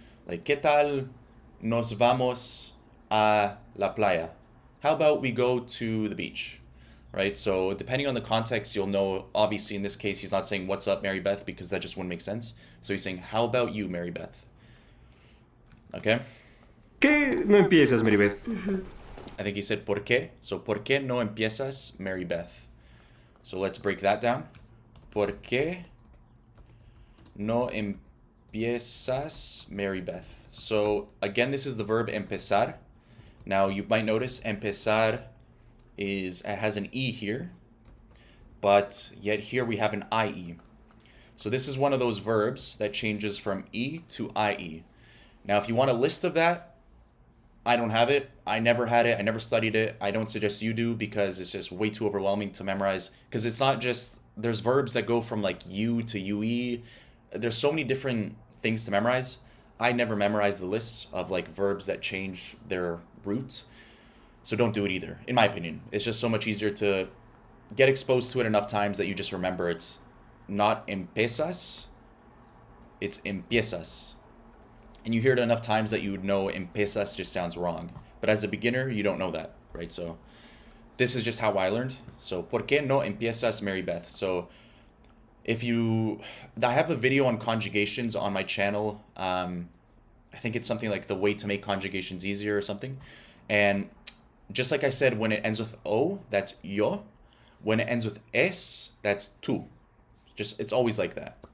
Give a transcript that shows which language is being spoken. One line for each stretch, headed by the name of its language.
Spanish: Like, ¿qué tal nos vamos a la playa?
English: How about we go to the beach? Right? So depending on the context, you'll know, obviously in this case, he's not saying, what's up, Mary Beth, because that just wouldn't make sense. So he's saying, how about you, Mary Beth? Okay?
Spanish: ¿Qué no empiezas, Maribeth?
English: I think he said, ¿por qué? So, ¿por qué no empiezas, Mary Beth? So let's break that down.
Spanish: ¿Por qué no empiezas, Mary Beth?
English: So again, this is the verb empezar. Now you might notice empezar it has an E here, but yet here we have an IE. So this is one of those verbs that changes from E to IE. Now if you want a list of that, I don't have it. I never had it. I never studied it. I don't suggest you do because it's just way too overwhelming to memorize. Because it's not just, there's verbs that go from like U to UE. There's so many different things to memorize. I never memorized the lists of like verbs that change their root. So don't do it either, in my opinion. It's just so much easier to get exposed to it enough times that you just remember it's not empiezas, it's empiezas. And you hear it enough times that you would know empiezas just sounds wrong. But as a beginner, you don't know that, right? So this is just how I learned.
Spanish: So, ¿por qué no empiezas, Mary Beth?
English: So I have a video on conjugations on my channel. I think it's something like the way to make conjugations easier or something. And just like I said, when it ends with O, that's yo. When it ends with es, that's tú. It's always like that.